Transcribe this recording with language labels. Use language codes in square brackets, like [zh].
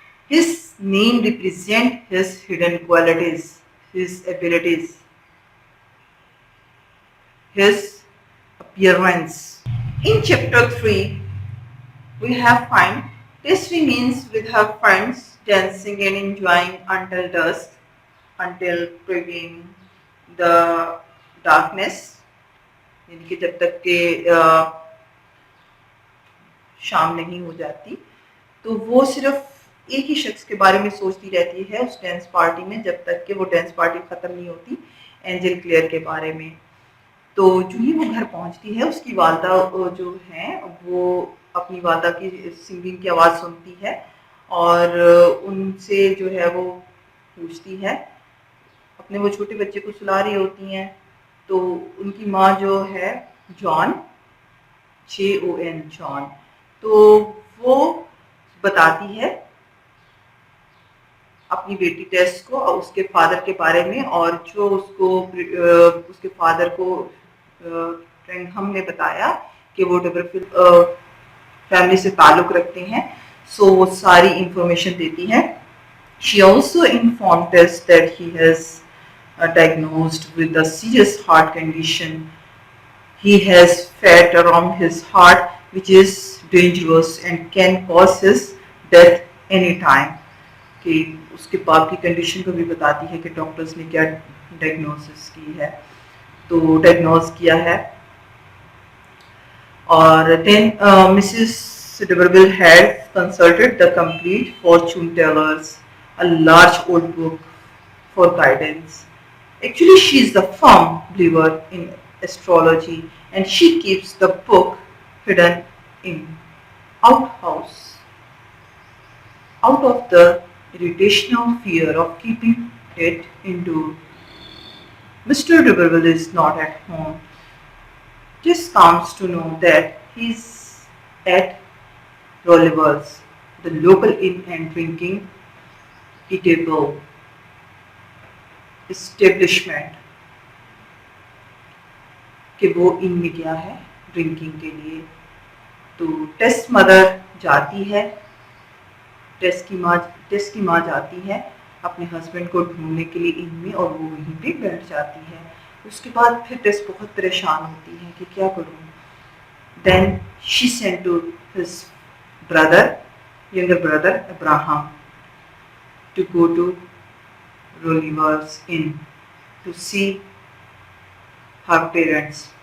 [en] His name represents his hidden qualities, his abilities, his appearance. In chapter 3, we have find Tess remains with her friends dancing and enjoying until dusk, until previewing the darkness. [hi] यानी कि जब तक के शाम नहीं हो जाती, तो वो सिर्फ एक ही शख्स के बारे में सोचती रहती है उस डांस पार्टी में, जब तक कि वो डांस पार्टी ख़त्म नहीं होती, एंजल क्लेयर के बारे में. तो जो ही वो घर पहुंचती है, उसकी वालदा जो हैं वो अपनी वालदा की सिंगिंग की आवाज़ सुनती है और उनसे जो है वो पूछती है, अपने वो छोटे बच्चे को सुला रही होती हैं. तो उनकी माँ जो है जॉन, JON जॉन, तो वो बताती है अपनी बेटी टेस को और उसके फादर के बारे में, और जो उसको उसके फादर को ट्रेंघम ने बताया कि वो डबरफील्ड फैमिली से ताल्लुक़ रखते हैं, सो वो सारी इंफॉर्मेशन देती है. [en] She also informed us that he has diagnosed with a serious heart condition. He has fat around his heart which is dangerous and can cause his death anytime. [hi] कि उसके बाप की कंडीशन को भी बताती है कि डॉक्टर्स ने क्या डायग्नोसिस की है, तो डायग्नोज किया है. [en] और then Mrs. D'Urberville had consulted the complete fortune tellers, a large old book for guidance. Actually, she is a firm believer in astrology and she keeps the book hidden in outhouse out of the irrational fear of keeping it indoor. Mr. D'Urberville is not at home. Just comes to know that he's at Rolliver's, the local inn and drinking eatable establishment, [hi] कि वो इन में गया है drinking के लिए. तो टेस mother जाती है, टेस की माँ जाती है अपने हस्बैंड को ढूंढने के लिए इन में, और वो वहीं पे बैठ जाती है. उसके बाद फिर टेस बहुत परेशान होती है कि क्या करूँ. [en] Then she sent to his brother, younger brother Abraham, to go to Rolliver's inn to see her parents.